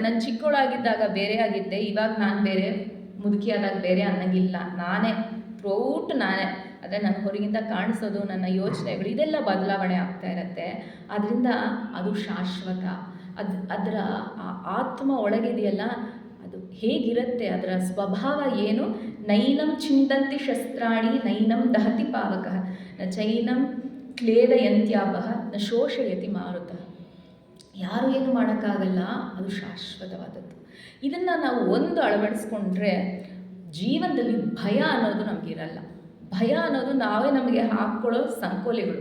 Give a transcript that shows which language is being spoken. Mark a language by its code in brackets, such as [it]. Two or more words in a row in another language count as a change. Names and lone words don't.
[kn] ನಾನು ಚಿಕ್ಕವಳಾಗಿದ್ದಾಗ ಬೇರೆ ಆಗಿದ್ದೆ, ಇವಾಗ ನಾನು ಬೇರೆ, ಮುದುಕಿಯಾದಾಗ ಬೇರೆ ಅನ್ನಂಗಿಲ್ಲ. ನಾನೇ ಥ್ರೂಔಟ್ ನಾನೇ. ಆದರೆ ನನ್ನ ಹೊರಗಿಂದ ಕಾಣಿಸೋದು, ನನ್ನ ಯೋಚನೆಗಳು, ಇದೆಲ್ಲ ಬದಲಾವಣೆ ಆಗ್ತಾ ಇರುತ್ತೆ. ಆದ್ದರಿಂದ ಅದು ಶಾಶ್ವತ. ಅದರ ಆತ್ಮ ಒಳಗಿದೆಯಲ್ಲ, ಅದು ಹೇಗಿರುತ್ತೆ, ಅದರ ಸ್ವಭಾವ ಏನು? [sa] ನೈನಂ ಚಿಂತಂತಿ ಶಸ್ತ್ರಾಣಿ ನೈನಂ ದಹತಿ ಪಾವಕಃ ನ ಚೈನಂ ಕ್ಲೇದಯಂತ್ಯಾಪಃ ನ ಶೋಷಯತಿ ಮಾರುತಃ. [kn] ಯಾರು ಏನು ಮಾಡೋಕ್ಕಾಗಲ್ಲ, ಅದು ಶಾಶ್ವತವಾದದ್ದು. ಇದನ್ನು ನಾವು ಒಂದು ಅಳವಡಿಸ್ಕೊಂಡ್ರೆ ಜೀವನದಲ್ಲಿ ಭಯ ಅನ್ನೋದು ನಮಗಿರಲ್ಲ. ಭಯ ಅನ್ನೋದು ನಾವೇ ನಮಗೆ ಹಾಕ್ಕೊಳ್ಳೋ ಸಂಕೋಲೆಗಳು.